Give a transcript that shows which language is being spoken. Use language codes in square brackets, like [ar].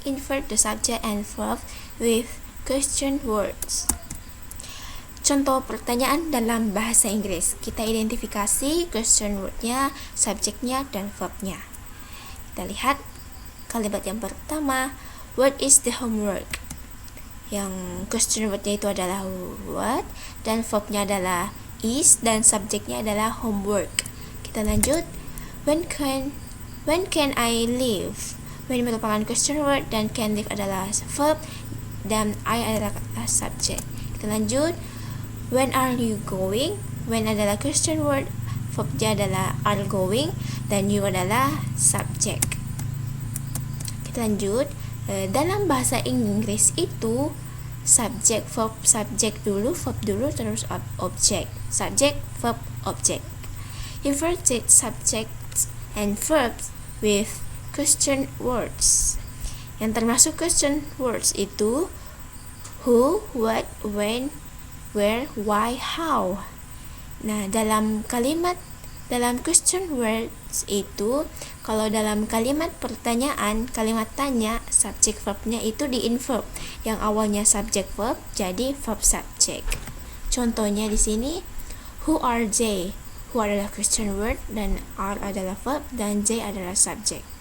[en] Invert the subject and verb with question words. [id] Contoh pertanyaan dalam bahasa Inggris. Kita identifikasi question word-nya, subjeknya, dan verb-nya. Kita lihat kalimat yang pertama, [en] what is the homework? [id] Yang question word-nya itu adalah what, dan verb-nya adalah is, dan subjeknya adalah homework. Kita lanjut, [en] when can I leave? When merupakan question word dan can leave adalah verb dan I adalah subjek. [id] Kita lanjut, [en] when are you going? [id] When adalah question word, verbnya adalah are going, dan you adalah subjek. Kita lanjut, dalam bahasa Inggris itu subjek, verb, subjek dulu, verb dulu, terus objek. Subjek, verb, objek. [en] Inverted subjects and verbs with question words. [id] Yang termasuk question words itu [en] who, what, when, where, why, how. [id] Nah, dalam question words itu, kalau dalam kalimat pertanyaan, kalimat tanya, subjek verbnya itu di-inverb. Yang awalnya subjek verb jadi verb subjek. Contohnya di sini, [en] who are they? [id] Who adalah question word dan are adalah verb dan they adalah subjek.